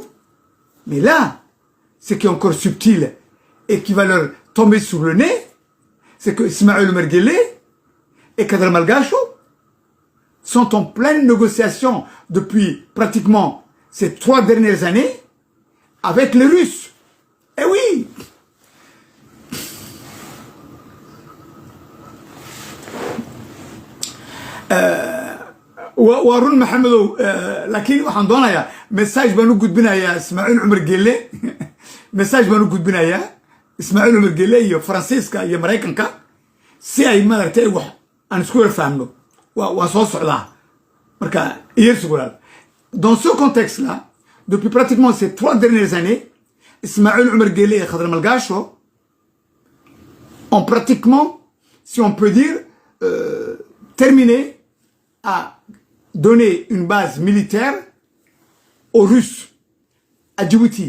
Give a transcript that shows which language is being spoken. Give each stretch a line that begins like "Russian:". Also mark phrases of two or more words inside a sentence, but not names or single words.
French: Mais là, ce qui est encore subtil et qui va leur tomber sur le nez, c'est que Ismaël Merguele et Kadra Malgacho sont en pleine négociation depuis pratiquement ces 3 dernières années avec les Russes. Eh oui!
Somali: وارون محمد لكن waxaan doonayaa message baan u gudbinayaa Ismaël Umar Gelle message baan u gudbinayaa Ismaël Umar Gelle iyo Faransiiska iyo Mareykanka si ay maartay wax aan isku fahamno waa soo socdaa marka yeersugal.
French: Dans ce contexte là, depuis pratiquement ces 3 dernières années, Ismaël Umar Gelle et Kadra Malgacho ont pratiquement, si on peut dire, terminé à donner une base militaire aux Russes à Djibouti.